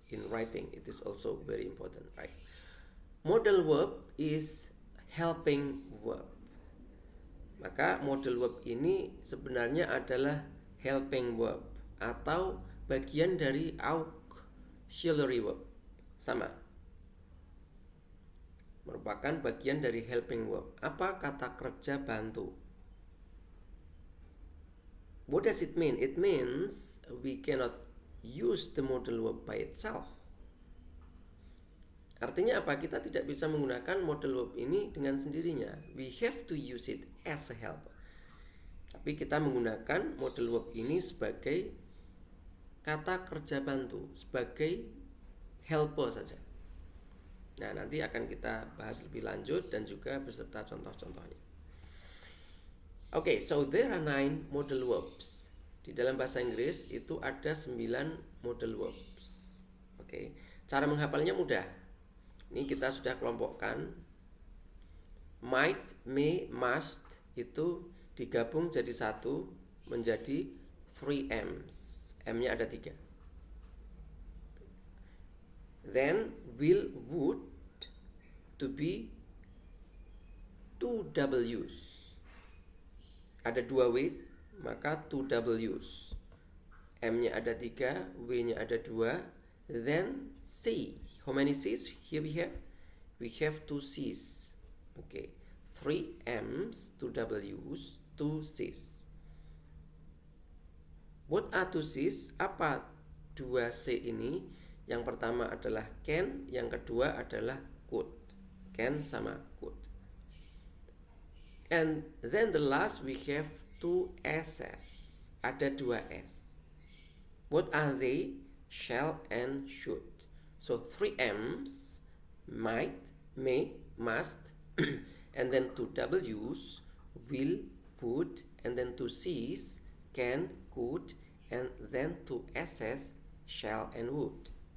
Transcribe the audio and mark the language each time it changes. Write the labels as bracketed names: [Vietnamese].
[English] In writing, it is also very important, right? Model verb is helping verb. [Indonesian] Maka model verb ini sebenarnya adalah helping verb atau bagian dari auxiliary verb. Sama, merupakan bagian dari helping verb. Apa kata kerja bantu? [English] What does it mean? It means we cannot use the model verb by itself. [Indonesian] Artinya apa? Kita tidak bisa menggunakan model verb ini dengan sendirinya. [English] We have to use it as a help. [Indonesian] Tapi kita menggunakan model verb ini sebagai kata kerja bantu, sebagai helper saja. Nah, nanti akan kita bahas lebih lanjut dan juga beserta contoh-contohnya. [English] Okay, so there are 9 model verbs. [Indonesian] Di dalam bahasa Inggris itu ada 9 model verbs. Okay. Cara menghafalnya mudah. Ini kita sudah kelompokkan. Might, may, must itu digabung jadi satu menjadi 3M's. M-nya ada 3. [English] Then will, would to be 2 W's. [Indonesian] ada 2 W, maka 2 Ws. M-nya ada 3, W-nya ada 2, then C. [English] How many C's here we have? We have 2 C's. Okay, 3 M's, 2 W's, 2 C's. What are 2 C's? [Indonesian] Apa 2 C ini? Yang pertama adalah can, yang kedua adalah could. Can sama could. [English] And then the last we have 2 S's. [Indonesian] Ada 2 S. [English] What are they? Shall and should. So 3 M's, might, may, must, and then 2 W's, will, would, and then 2 C's, can, could, and then 2 S's, shall and would.